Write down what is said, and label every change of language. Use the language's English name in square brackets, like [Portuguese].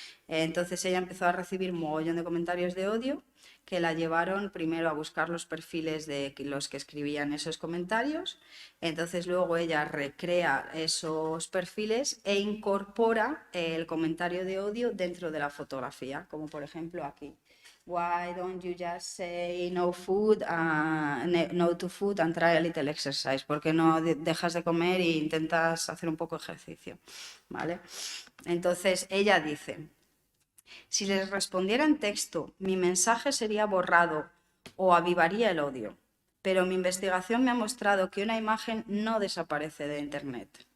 [Spanish] Entonces ella empezó a recibir un mogollón de comentarios de odio que la llevaron primero a buscar los perfiles de los que escribían esos comentarios. Entonces luego ella recrea esos perfiles e incorpora el comentario de odio dentro de la fotografía, como por ejemplo aquí. [English] Why don't you just say no food, no to food and try a little exercise? [Spanish] ¿Por qué no dejas de comer e intentas hacer un poco de ejercicio? ¿Vale? Entonces ella dice, si les respondiera en texto, mi mensaje sería borrado o avivaría el odio, pero mi investigación me ha mostrado que una imagen no desaparece de Internet.